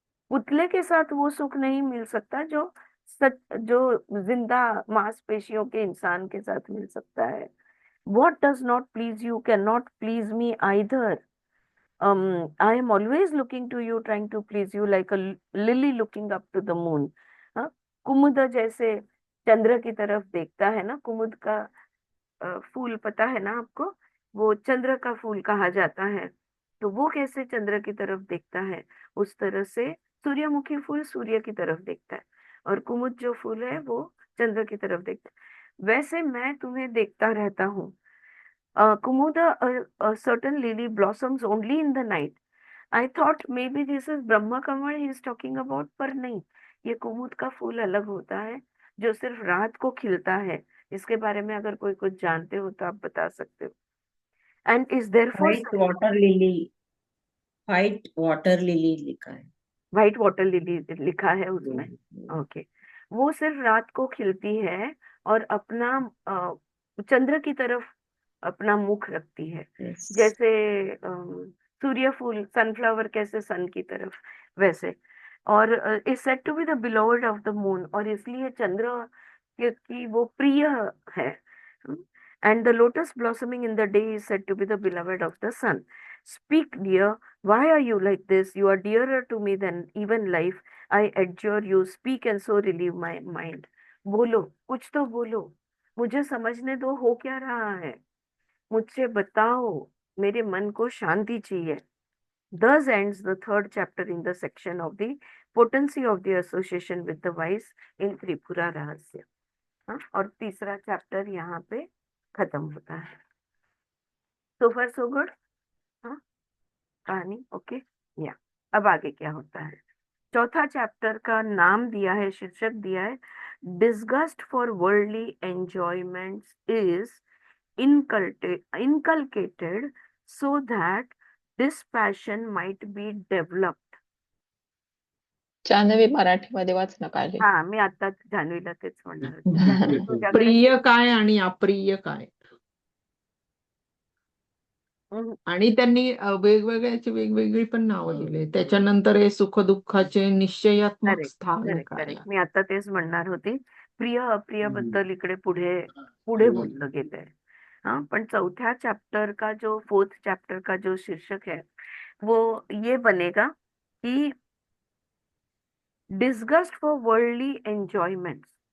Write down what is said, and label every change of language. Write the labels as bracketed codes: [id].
[hi] पुतले के साथ वो सुख नहीं मिल सकता जो जो जिंदा मांसपेशियों के इंसान के साथ मिल सकता है। [en] What does not please you cannot please me either. I am always looking to you, trying to please you like a lily looking up to the moon. [hi] हाँ, कुमुद जैसे चंद्र की तरफ देखता है ना, कुमुद का फूल पता है ना आपको, वो चंद्र का फूल कहा जाता है। तो वो कैसे चंद्र की तरफ देखता है, उस तरह से सूर्यमुखी फूल सूर्य की तरफ देखता है, और कुमुद जो फूल है वो चंद्र की तरफ देखता है। वैसे मैं तुम्हें देखता रहता हूँ। [en] Kumud, certain lily blossoms only in the night. I thought maybe this is [hi] Brahma Kamal [en] he is talking about, [hi] पर नहीं, ये कुमुद का फूल अलग होता है जो सिर्फ रात को खिलता है। इसके बारे में अगर कोई कुछ जानते हो तो आप बता सकते हो। [en] and is there for [hi] white water lily, white water lily लिखा है। व्हाइट वाटर लिली लिखा है उसमें। हम्म, ओके, वो सिर्फ रात को खिलती है और अपना चंद्र की तरफ अपना मुख रखती है, [en] yes. [hi] जैसे सूर्य फूल सनफ्लावर कैसे सन की तरफ, वैसे। [en] और is said to be the beloved of the moon, [hi] और इसलिए चंद्र की वो प्रिय है। [en] And the lotus blossoming in the day is said to be the beloved of the sun. Speak dear, why are you like this? You are dearer to me than even life. I adjure you, speak and so relieve my mind. [hi] बोलो, कुछ तो बोलो, मुझे समझने दो हो क्या रहा है, मुझसे बताओ, मेरे मन को शांति चाहिए। [en] Thus ends the third chapter in the section of the potency of the association with the wise in Tripura Rahasya. [hi] हाँ, और तीसरा चैप्टर यहाँ पे खत्म होता है। [en] So far so good। [hi] हाँ, कहानी ओके या। अब आगे क्या होता है? चौथा चैप्टर का नाम दिया है, [en] शीर्षक दिया है, disgust for worldly enjoyments is inculcated so that this passion might be developed. [mr] Janhvi मराठीमध्ये वाच ना काळजी. हा, मी आता जान्हवीला तेच म्हणणार होते. जान्हवी, तुझ्याकडे प्रिय काय आणि अप्रिय काय, आणि त्यांनी वेगवेगळ्याची वेगवेगळी पण नावं दिले. त्याच्यानंतर हे सुखदुःखाचे निश्चयात्मक [en] correct [mr] स्थान [en] correct [mr] काय. करेक्ट, मी आता तेच म्हणणार होती, प्रिय अप्रिय बद्दल इकडे पुढे पुढे बोललं गेलंय। [hi] हाँ, पण चौथ्या चैप्टर का जो फोर्थ चैप्टर का जो शीर्षक है वो ये बनेगा कि [en] disgust for worldly enjoyments।